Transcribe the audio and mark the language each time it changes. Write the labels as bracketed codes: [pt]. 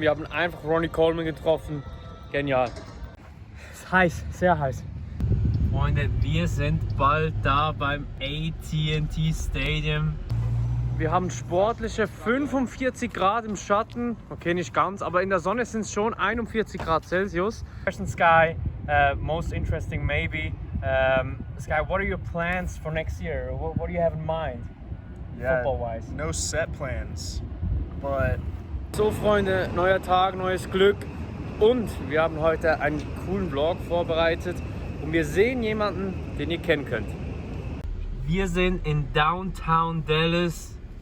[de] Wir haben einfach Ronnie Coleman getroffen. Genial. Es ist heiß, sehr heiß. Freunde, wir sind bald da beim AT&T Stadium. Wir haben sportliche 45 Grad im Schatten. Okay, nicht ganz, aber in der Sonne sind es schon 41 Grad Celsius. [en] Question Sky, most interesting maybe. Sky, what are your plans for next year? What do you have in mind, football-wise? No set plans, but... [de] So Freunde, neuer Tag, neues Glück. Und wir haben heute einen coolen Vlog vorbereitet. Und wir sehen jemanden, den ihr kennen könnt. Wir sind in Downtown Dallas.